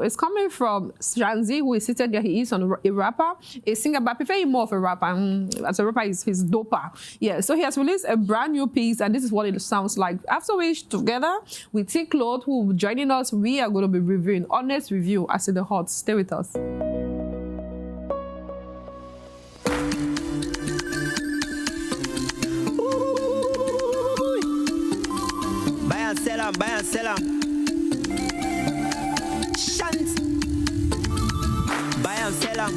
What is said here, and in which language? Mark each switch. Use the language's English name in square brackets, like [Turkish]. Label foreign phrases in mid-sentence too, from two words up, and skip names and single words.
[English] It's coming from Shanzi, who is seated there. He is a rapper, a singer, but I prefer him more of a rapper. As a rapper, he's doper. Yeah, so he has released a brand new piece, and this is what it sounds like. After which, together with Tiklo, who will be joining us, we are going to be reviewing honest review as in the hot. Stay with us. Buy and sell 'em, buy and sell 'em. Shant. Buy and sell 'em.